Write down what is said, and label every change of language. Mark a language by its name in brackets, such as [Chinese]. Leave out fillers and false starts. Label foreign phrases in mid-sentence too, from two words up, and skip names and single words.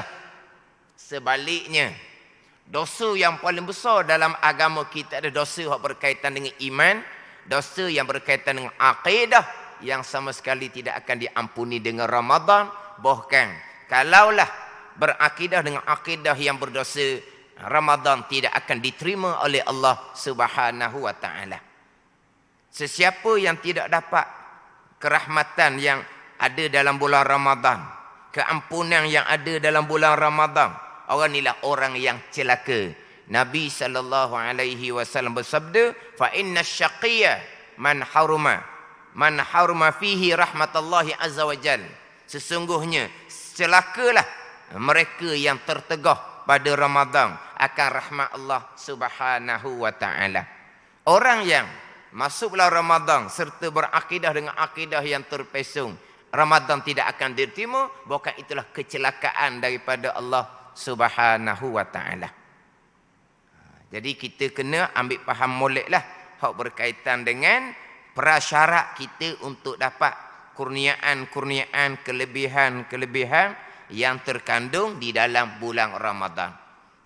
[Malay] Sebaliknya, dosa yang paling besar dalam agama kita ada dosa yang berkaitan dengan iman, dosa yang berkaitan dengan akidah yang sama sekali tidak akan diampuni dengan Ramadan. Bahkan kalaulah berakidah dengan akidah yang berdosa, Ramadan tidak akan diterima oleh Allah [Arabic] سبحانه وتعالى. [Malay] Sesiapa yang tidak dapat kerahmatan yang ada dalam bulan Ramadan, keampunan yang ada dalam bulan Ramadan, orang inilah orang yang celaka. Nabi SAW bersabda, [Arabic] فإن الشقي من حرم فيه رحمة الله عز وجل. [Malay] Sesungguhnya celakalah mereka yang tertegah pada Ramadan akan rahmat Allah [Arabic] سبحانه وتعالى. [Malay] Orang yang masuk bulan Ramadan serta berakidah dengan akidah yang terpesong, Ramadan tidak akan diterima, bahkan itulah kecelakaan daripada Allah [Arabic] سبحانه وتعالى. [Malay] Jadi kita kena ambil faham moleklah hak berkaitan dengan prasyarat kita untuk dapat kurniaan-kurniaan, kelebihan-kelebihan yang terkandung di dalam bulan Ramadan.